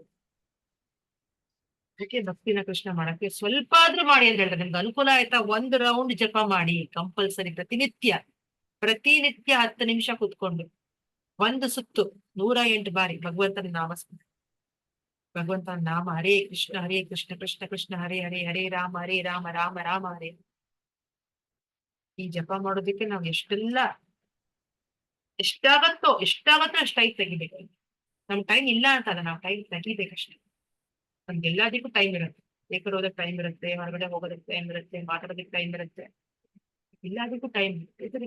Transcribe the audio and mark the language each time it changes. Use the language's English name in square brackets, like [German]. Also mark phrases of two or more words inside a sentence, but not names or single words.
[Kannada] ಅದಕ್ಕೆ ಭಕ್ತಿನ ಕೃಷ್ಣ ಮಾಡಕ್ಕೆ ಸ್ವಲ್ಪ ಆದ್ರೂ ಮಾಡಿ ಅಂತ ಹೇಳ್ತಾರೆ. ನಿಮ್ಗೆ ಅನುಕೂಲ ಆಯ್ತಾ 1 ರೌಂಡ್ ಜಪ ಮಾಡಿ ಕಂಪಲ್ಸರಿ, ಪ್ರತಿನಿತ್ಯ 10 ನಿಮಿಷ ಕೂತ್ಕೊಂಡು 1 ಸುತ್ತು 108 ಬಾರಿ ಭಗವಂತನ ನಾಮಸ್ಮರಣೆ. ಭಗವಂತನ ನಾಮ [Sanskrit] ಹರೇ ಕೃಷ್ಣ ಕೃಷ್ಣ ಕೃಷ್ಣ ಹರೇ ಹರೇ, ಹರೇ ರಾಮ ರಾಮ ರಾಮ ಹರೇ. [Kannada] ಈ ಜಪ ಮಾಡೋದಕ್ಕೆ ನಾವ್ ಎಷ್ಟಾಗತ್ತೋ ಅಷ್ಟು ತೆಗಿಬೇಕು. ನಮ್ ಟೈಮ್ ಇಲ್ಲ ಅಂತಲ್ಲ, ನಾವು ಟೈಮ್ ತೆಗಿಬೇಕಷ್ಟೇ. ನಮ್ಗೆಲ್ಲದಕ್ಕೂ ಟೈಮ್ ಇರುತ್ತೆ. ಬೇಕಾದ್ರೆ ಹೋದಕ್ಕೆ ಟೈಮ್ ಇರುತ್ತೆ, ಹೊರಗಡೆ ಹೋಗೋದಕ್ಕೆ ಟೈಮ್ ಇರುತ್ತೆ, ಮಾತಾಡೋದಕ್ಕೆ ಟೈಮ್ ಇರುತ್ತೆ, ಎಲ್ಲದಕ್ಕೂ ಟೈಮ್ ಇರುತ್ತೆ.